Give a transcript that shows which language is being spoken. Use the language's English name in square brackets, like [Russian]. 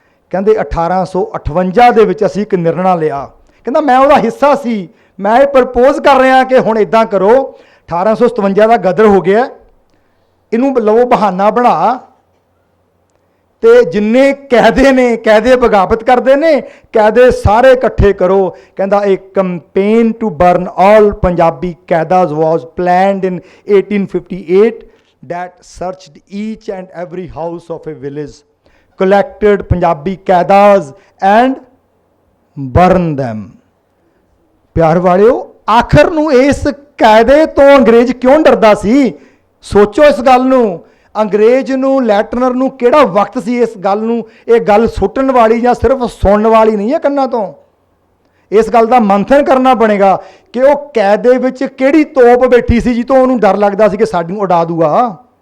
[Punjabi] ਕਹਿੰਦੇ 1858 ਦੇ ਵਿੱਚ ਅਸੀਂ ਇੱਕ ਨਿਰਣਾ ਲਿਆ। ਕਹਿੰਦਾ ਮੈਂ ਉਹਦਾ ਹਿੱਸਾ ਸੀ, ਮੈਂ ਇਹ ਪ੍ਰਪੋਜ਼ ਕਰ ਰਿਹਾ ਕਿ ਹੁਣ ਇੱਦਾਂ ਕਰੋ, 1857 ਦਾ ਗਦਰ ਹੋ ਗਿਆ, ਇਹਨੂੰ ਲਵੋ ਬਹਾਨਾ ਬਣਾ ਤੇ ਜਿੰਨੇ ਕਾਇਦੇ ਨੇ, ਕਾਇਦੇ ਬਗਾਵਤ ਕਰਦੇ ਨੇ, ਕਾਇਦੇ ਸਾਰੇ ਇਕੱਠੇ ਕਰੋ। ਕਹਿੰਦਾ [English] ਇਹ campaign to burn all Punjabi kaidas was planned in 1858 that searched each and every house of a village, collected Punjabi kaidas and burned them। [Punjabi] ਪਿਆਰ ਵਾਲਿਓ, ਆਖਰ ਨੂੰ ਇਸ ਕਾਇਦੇ ਤੋਂ ਅੰਗਰੇਜ਼ ਕਿਉਂ ਡਰਦਾ ਸੀ? ਸੋਚੋ ਇਸ ਗੱਲ ਨੂੰ। ਅੰਗਰੇਜ਼ ਨੂੰ, ਲੈਟਨਰ ਨੂੰ ਕਿਹੜਾ ਵਕਤ ਸੀ ਇਸ ਗੱਲ ਨੂੰ, ਇਹ ਗੱਲ ਸੁੱਟਣ ਵਾਲੀ ਜਾਂ ਸਿਰਫ ਸੁਣਨ ਵਾਲੀ ਨਹੀਂ ਹੈ ਕੰਨਾਂ ਤੋਂ। ਇਸ ਗੱਲ ਦਾ ਮੰਥਨ ਕਰਨਾ ਬਣੇਗਾ ਕਿ ਉਹ ਕੈਦ ਦੇ ਵਿੱਚ ਕਿਹੜੀ ਤੋਪ ਬੈਠੀ ਸੀ ਜਿੱਤੋਂ ਉਹਨੂੰ ਡਰ ਲੱਗਦਾ ਸੀ ਕਿ ਸਾਨੂੰ ਉਡਾ ਦੂਗਾ।